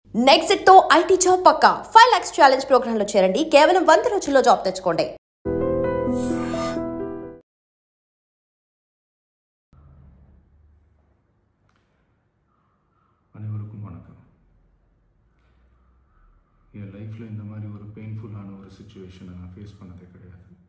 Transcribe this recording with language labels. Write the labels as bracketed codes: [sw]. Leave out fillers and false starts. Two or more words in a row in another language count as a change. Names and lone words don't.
[te] నెక్స్ట్ తో [en] IT job [te] పక్కా 5 lakhs [en] challenge program [te] లో చేరండి. కేవలం 100 రోజుల్లో జాబ్ తెచ్చుకోండి. [ta] அனைவருக்கும் வணக்கம். என் லைஃப்பில் இந்த மாதிரி ஒரு பெயின்ஃபுல்லான ஒரு சுச்சுவேஷனை நான் ஃபேஸ் பண்ணதே கிடையாது.